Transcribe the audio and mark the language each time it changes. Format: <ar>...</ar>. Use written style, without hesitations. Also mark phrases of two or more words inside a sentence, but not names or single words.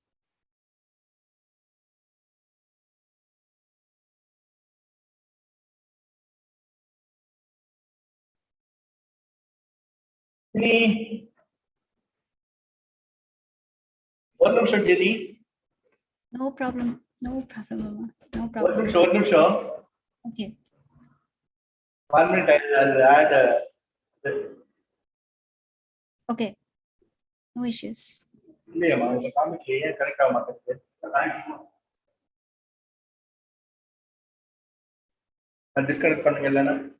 <ta>ஒரு நிமிஷம் ஜெனி.</ta> <en>No problem, Mama. No</en> <ta>ஒரு</ta> <en>problem.</en> <ta>நிமிஷம்.</ta> <en>Okay. 1 minute. I'll add Okay. No issues.</en> <ta>இல்லையம்மா, இந்த காமிக்கலையே, கனெக்ட் ஆக மாட்டேங்குது. டிஸ்கனெக்ட் பண்ணுங்க இல்லைன்னா.</ta>